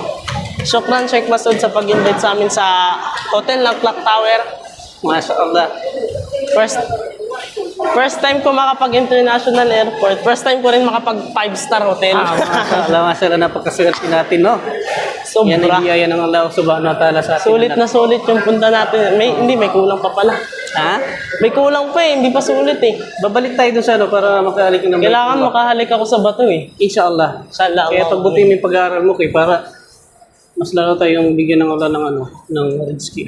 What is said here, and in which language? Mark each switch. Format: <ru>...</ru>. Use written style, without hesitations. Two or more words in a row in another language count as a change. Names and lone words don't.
<tl>Shukran, Sheikh Masood sa pag-invite sa amin sa hotel ng Clock Tower.</tl> <ar>ما شاء الله.</ar> <en>First time</en> <tl>ko makapag-international airport.</tl> <en>First time</en> <tl>ko rin makapag 5-star hotel.</tl> <ar>ما شاء الله، ما شاء الله,</ar> <tl>napakaswerte natin, no? Yan Sobra. ang biyaya ng Allah</tl> <ar>سبحانه وتعالى</ar> <tl>sa atin. Sulit na sulit yung punta natin. May kulang pa pala. Ha? May kulang pa eh, hindi pa sulit eh. Babalik tayo dun sa para makahalik ng Kailangan makahalik ako sa bato eh. Inshallah. Inshallah. Kaya pagbuti mo yung pag-aaral mo kay para mas lalo tayong bigyan ng Allah ng ng rizki.</tl>